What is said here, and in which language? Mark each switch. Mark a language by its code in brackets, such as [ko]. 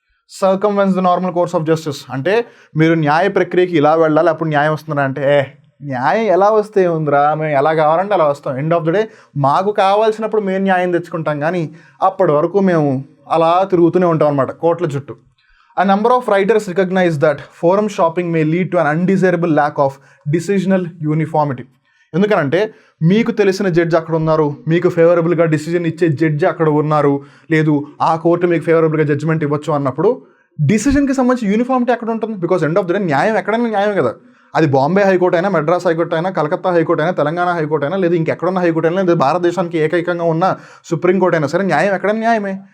[en] circumvents the normal course of justice [te] అంటే మీరు న్యాయ ప్రక్రియకి ఇలా వెళ్ళాలి అప్పుడు న్యాయం వస్తుందా అంటే, న్యాయం ఎలా వస్తే ఉందిరా, మేము ఎలా కావాలంటే అలా వస్తాం. ఎండ్ ఆఫ్ ద డే మాకు కావాల్సినప్పుడు మేము న్యాయం తెచ్చుకుంటాం, కానీ అప్పటి వరకు మేము అలా తిరుగుతూనే ఉంటాం అనమాట కోర్టుల చుట్టూ. [en] A number of writers recognize that forum shopping may lead to an undesirable lack of decisional uniformity. [te] ఎందుకనంటే మీకు తెలిసిన జడ్జి అక్కడ ఉన్నారు, మీకు ఫేవరబుల్గా డిసిజన్ ఇచ్చే జడ్జి అక్కడ ఉన్నారు, లేదు ఆ కోర్టు మీకు ఫేవరబుల్గా జడ్జిమెంట్ ఇవ్వచ్చు అన్నప్పుడు డిసిజన్కి సంబంధించి యూనిఫామిటీ ఎక్కడ ఉంటుంది? Because end of the day న్యాయం ఎక్కడైనా న్యాయం కదా. అది బాంబే హైకోర్టు అయినా, మెడ్రాస్ హైకోర్టు అయినా, కలకత్తా హైకోర్టు అయినా, తెలంగాణ హైకోర్టు అయినా, లేదా ఇంకెక్కడున్న హైకోర్టు అయినా, లేదా భారతదేశానికి ఏకైకంగా ఉన్న సుప్రీంకోర్టు అయినా సరే న్యాయం ఎక్కడైనా న్యాయమే.